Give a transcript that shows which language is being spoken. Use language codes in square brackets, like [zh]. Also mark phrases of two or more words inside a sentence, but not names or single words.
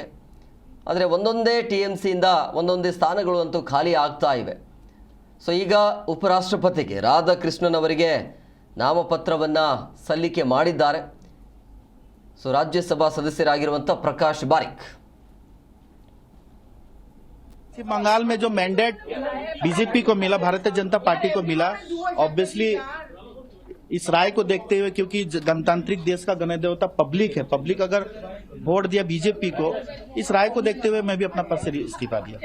[kn] ಆದರೆ ಒಂದೊಂದೇ ಟಿಎಂಸಿಯಿಂದ ಒಂದೊಂದೇ ಸ್ಥಾನಗಳು ಅಂತೂ ಖಾಲಿ ಆಗ್ತಾ ಇವೆ. ಸೊ ಈಗ ಉಪರಾಷ್ಟ್ರಪತಿಗೆ ರಾಧಾಕೃಷ್ಣನ್ ಅವರಿಗೆ ನಾಮಪತ್ರವನ್ನು ಸಲ್ಲಿಕೆ ಮಾಡಿದ್ದಾರೆ. ಸೊ ರಾಜ್ಯಸಭಾ ಸದಸ್ಯರಾಗಿರುವಂಥ ಪ್ರಕಾಶ್ ಬಾರಿಕ್. [hi] बंगाल में जो मैंडेट बीजेपी को मिला, भारतीय जनता पार्टी को मिला, ऑब्वियसली इस राय को देखते हुए, क्योंकि गणतांत्रिक देश का गणदेवता पब्लिक है, पब्लिक अगर वोट दिया बीजेपी को, इस राय को देखते हुए मैं भी अपना पद से इस्तीफा दिया.